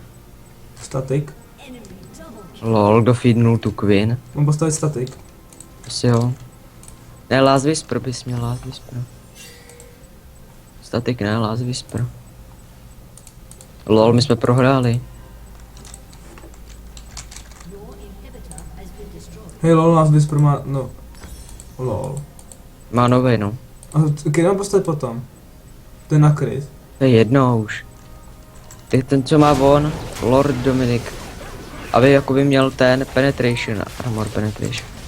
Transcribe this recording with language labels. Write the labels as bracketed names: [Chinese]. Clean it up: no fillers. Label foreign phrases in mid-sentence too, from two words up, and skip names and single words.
[Czech] Statik? Lol, kdo feednul tu Queen? Mám postavit statik. Asi jo. Ne, Last Whisper bys měl, Last Whisper. Statik ne, Last Whisper. Lol, my jsme prohráli. [English] Your inhibitor has been destroyed. [Czech] Hej lol, nás Whisper má, no. Lol. Má novej, no. A který mám postavit potom? To je nakryt. To je jedno už. Ty ten, co má on, Lord Dominic. Aby jakoby měl ten penetration, [English] armor penetration.